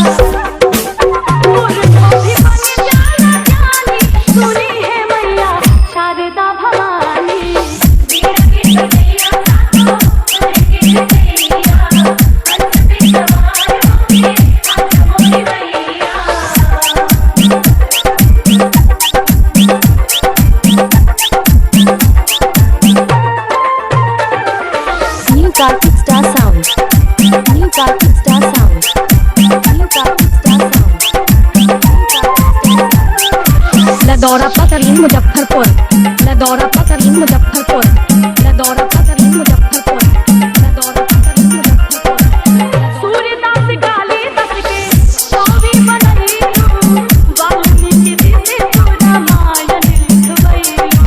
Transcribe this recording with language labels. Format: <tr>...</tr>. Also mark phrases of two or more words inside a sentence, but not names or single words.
<bho>और भी बनी जाना जानी सुनी है मैया शारदा भवानी। बीड़ा की बजैया काटो सुर के रचैया, हंस पे सवार होके आजा मोरी मैया।</bho> <en>New kartik star sound. New kartik star sound. New kartik star sound.</en> <bho>लदौरा पतली मुजफ्फरपुर, लदौरा पतली मुजफ्फरपुर, लदौरा पतली मुजफ्फरपुर, लदौरा पतली मुजफ्फरपुर, सूर्यदास कालिदास के कवि बनैलू, वाल्मीकि ऋषि तू रामायण लिखवैलू।</bho>